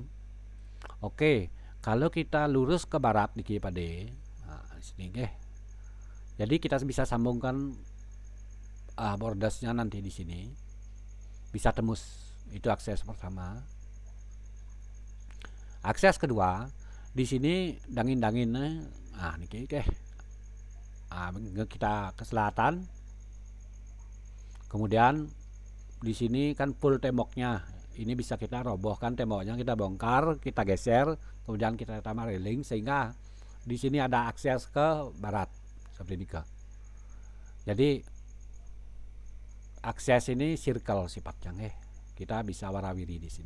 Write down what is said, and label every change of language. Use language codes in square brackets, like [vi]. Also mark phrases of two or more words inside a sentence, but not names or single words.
[id] Oke, kalau kita lurus ke barat niki Pak De. Nah, di sini Jadi kita bisa sambungkan bordersnya nanti di sini. Bisa tembus. Itu akses pertama. Akses kedua, di sini dangin-dangin. Nah, niki kita ke selatan. Kemudian di sini kan full temboknya. Ini bisa kita robohkan temboknya, kita bongkar, kita geser, kemudian kita tambah railing sehingga di sini ada akses ke barat seperti ini Jadi akses ini circle sifatnya Kita bisa warawiri di sini.